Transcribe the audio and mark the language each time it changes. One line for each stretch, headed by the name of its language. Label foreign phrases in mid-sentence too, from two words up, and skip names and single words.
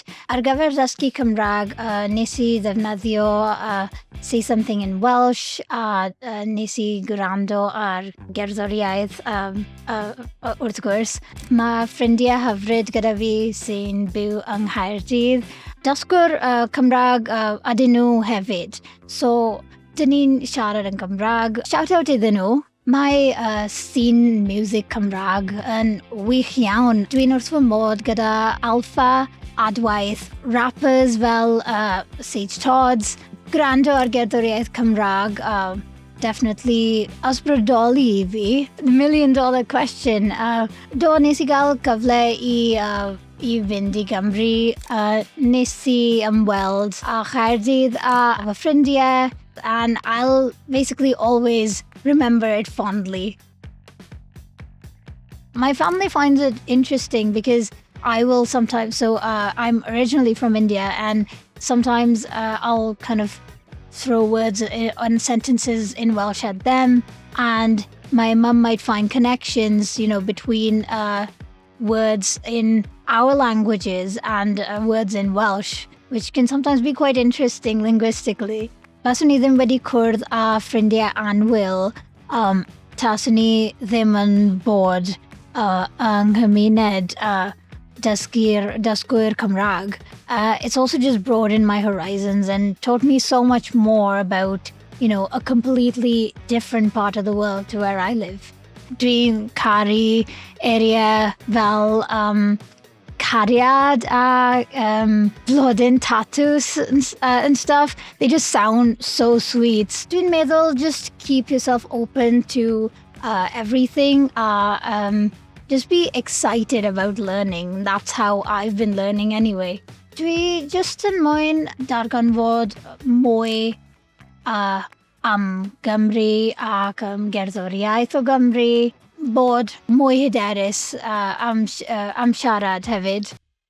Welsh: Ar gyfer dysgu Cymraeg, nes i ddefnyddio Say Something in Welsh, a nes i gwrando ar gerddoriaeth wrth gwrs. Mae ffrindiau hyfryd gyda fi sy'n byw yng Nghaerdydd. Dysgwr Cymraeg ydyn nhw hefyd. So, dyn ni'n siarad yn Gymraeg.
English: Shout out
Welsh: iddyn nhw. Mae
English: scene music
Welsh: Cymraeg yn wych iawn. Dwi'n wrth fy modd gyda alpha, adwaith, rappers fel Sage Todds, gwrando ar gerddoriaeth Cymraeg, definitely ysbrydoli i fi.
English: $1 million question.
Welsh: Nes i gael cyfle i fynd i Gymru. Nes i ymweld â Chaerdydd a fy ffrindiau,
English: and I'll basically always remember it fondly. My family finds it interesting because I will sometimes, I'm originally from India, and sometimes I'll kind of throw words and sentences in Welsh at them, and my mum might find connections, between words in our languages and words in Welsh, which can sometimes be quite interesting linguistically.
Welsh: Baswn i ddim wedi cwrdd â ffrindiau annwyl, taswn i ddim yn bod yng nghymuned dysgu'r Cymraeg.
English: It's also just broadened my horizons and taught me so much more about, a completely different part of the world to where I live.
Welsh: Dwi'n caru area fel cariad a blodyn
English: tattoos and stuff. They just sound so sweet.
Welsh: Dwi'n meddwl
English: just keep yourself open to everything. Just be excited about learning. That's how I've been learning anyway.
Welsh: Dwi just yn moyn darganfod mwy am Gymru ac am gerddoriaeth o Gymru, bod mwy hyderus am siarad hefyd.